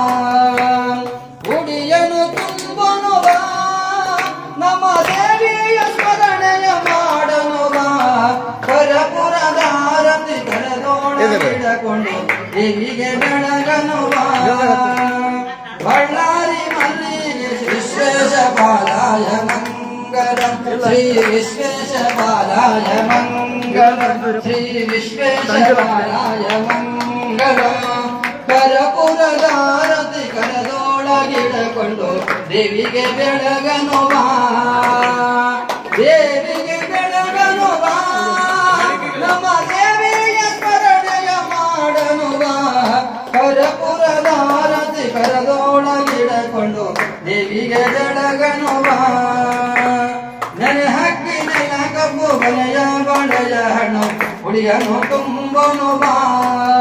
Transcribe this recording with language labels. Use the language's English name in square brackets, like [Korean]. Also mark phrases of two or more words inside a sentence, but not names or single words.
[Kannada] ಉಡಿಯನು ತುಂಬನು ಬಾ ನಮ್ಮ ದೇವಿಯ ಸ್ಮರಣೆಯ ಮಾಡನು ಬಾ ಕರಪುರದಾರತಿ ಕರದೊಳಗಿಡಕೊಂಡು ದೇವಿಗೆ ಬೆಳಗನು ಬಾ ಬಳ್ಳಾರಿ ಮಲ್ಲಿಗೆ [Sanskrit] ವಿಶ್ವೇಶಪಾಲಾಯ मंगलम श्री विश्वेशपालाय मंगलम श्री विश्वेशपालाय मंगलम [Kannada] ಕರಪುರದಾರತಿ ಕರದೊಳಗಿಡಕೊಂಡು ದೇವಿಗೆ ಬೆಳಗನು ಬಾ ದೇವಿಗೆ ಬೆಳಗನು ಬಾ ನಮ್ಮ ದೇವಿಯ ಸ್ಮರಣೆಯ ಮಾಡನು ಬಾ ಕರಪುರದಾರತಿ ಕರದೊಳಗಿಡಕೊಂಡು ದೇವಿಗೆ ಬೆಳಗನು ಬಾ ನೆನೆ ಹಕ್ಕಿ ನೆಲ ಕಬ್ಬು ಬಲೆಯ ಬಳೆಯ ಹಣ್ಣು ಉಳಿಯನು ತುಂಬನು ಬಾ